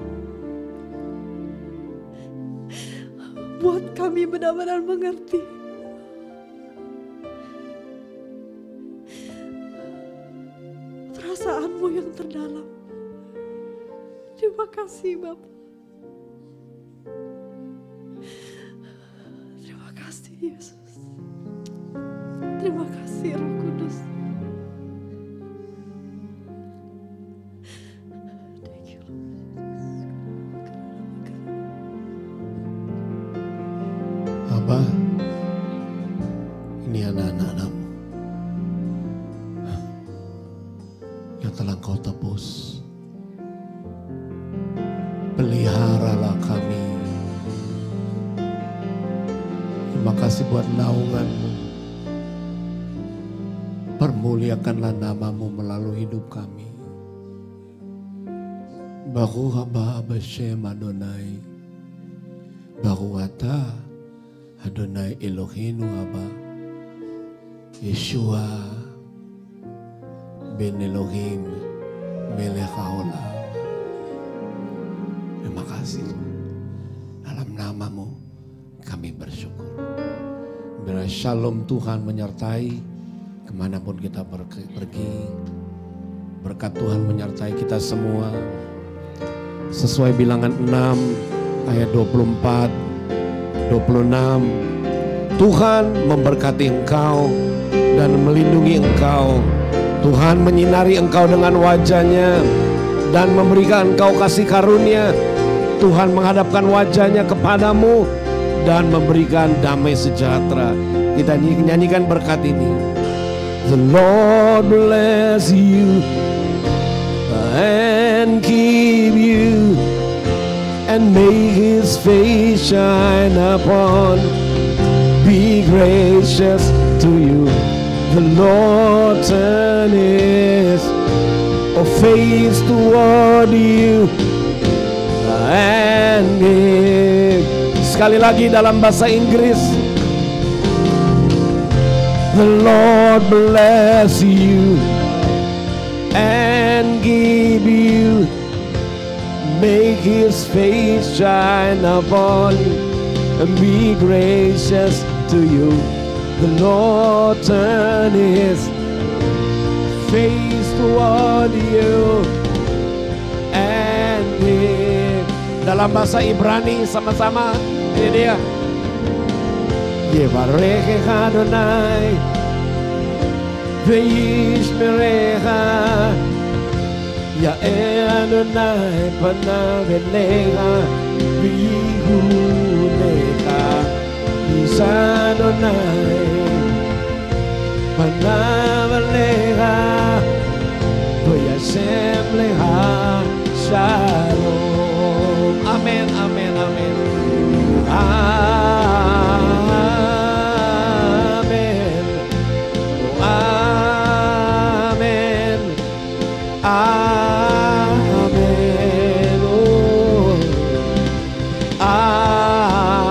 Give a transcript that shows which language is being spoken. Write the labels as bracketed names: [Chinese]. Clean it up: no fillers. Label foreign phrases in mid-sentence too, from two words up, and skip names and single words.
[Indonesian] Buat kami benar-benar mengerti perasaanmu yang terdalam. Terima kasih Bapa. Terima kasih Yesus. Terima kasih Roh Kudus. [English] Thank you, [Indonesian] Abba, ini anak-anak-Mu yang telah Kau tebus. Peliharalah kami. Terima kasih buat naungan-Mu. Permuliakanlah nama-Mu melalui hidup kami. [Hebrew] ברוך הבא בשם אדוני. ברוך אתה אדוני אלוהינו אבא. ישוע בן אלוהים מלך העולם. [Indonesian] Terima kasih. Dalam nama-Mu kami bersyukur. Biar shalom Tuhan menyertai kemanapun kita pergi. Berkat Tuhan menyertai kita semua. Sesuai bilangan 6 ayat 24, 26. Tuhan memberkati engkau dan melindungi engkau. Tuhan menyinari engkau dengan wajah-Nya dan memberikan engkau kasih karunia. Tuhan menghadapkan wajah-Nya kepadamu dan memberikan damai sejahtera. Kita nyanyikan berkat ini. [English] The Lord bless you and keep you and make His face shine upon. Be gracious to you. The Lord turn His face toward you and give. [Indonesian] Sekali lagi dalam bahasa Inggris. [English] The Lord bless you and give you, make His face shine upon you and be gracious to you. The Lord turn His face toward you and give. [Indonesian] Dalam bahasa Ibrani sama-sama ini dia. [Hebrew] יברך אדוני וישמרך יאר אדוני פניו אליך ויחנך ישא אדוני פניו אליך וישם לך שלום. [Indonesian] Amen, amen, amen. Amen. Amen. Amen. Oh. Amen.